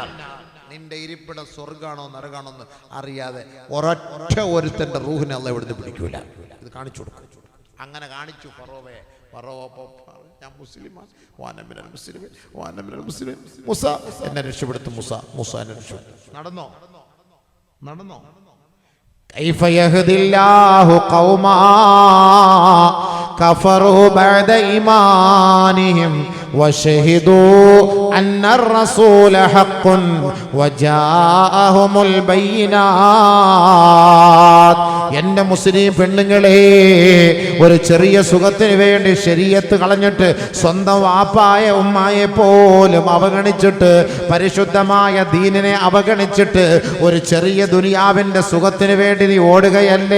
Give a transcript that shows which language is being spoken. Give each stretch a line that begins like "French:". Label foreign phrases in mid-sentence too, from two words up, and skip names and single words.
Malayalam: നിന്റെ ഇരിപ്പിടം സ്വർഗ്ഗാണോ നരകാണോ എന്ന് അറിയാതെ ഒരൊറ്റ ഒരുത്തന്റെ റൂഹിനെ അല്ലാഹു ഇവിടുന്ന് പിടിക്കൂല. ഇത് കാണിച്ചു കൊടുക്കും. അങ്ങനെ കാണിച്ചു ഫറോവയെ. ഫറോവ ഞാൻ മുസ്ലിമാണ്, മൂസ എന്നെ രക്ഷപ്പെടുത്തും, മൂസ എന്നെ രക്ഷപ്പെടുത്തും. നടന്നോ?
Arabic: كيف يهدي الله قوما كفروا بعد إيمانهم وشهدوا أن الرسول حق وجاءهم البينات.
Malayalam: എന്റെ മുസ്ലിം പെണ്ണുങ്ങളെ, ഒരു ചെറിയ സുഖത്തിന് വേണ്ടി ശരീഅത്ത് കളഞ്ഞിട്ട് സ്വന്തം വാപ്പായ ഉമ്മായെ പോലും അവഗണിച്ചിട്ട് പരിശുദ്ധമായ ദീനിനെ അവഗണിച്ചിട്ട് ഒരു ചെറിയ ദുനിയാവിന്റെ സുഖത്തിന് വേണ്ടി നീ ഓടുകയല്ലേ?